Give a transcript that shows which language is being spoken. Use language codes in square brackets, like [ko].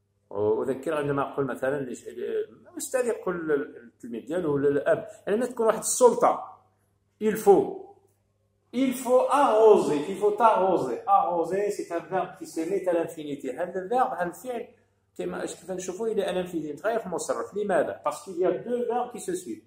[ar] وأذكر عندما أقول مثلا الأستاذ يقول للتلميذ ديالو ولا الأب يعني تكون واحد السلطة. [fr] Il faut arroser. Il faut arroser. Arroser, c'est un verbe qui se met à l'infinitif. [ar] هذا الverbe, هذا الفعل كيف نشوفوا [fr] il est à l'infinitif. [ar] متغير في المصرف. لماذا؟ [fr] Parce qu'il y a deux verbes qui se suivent.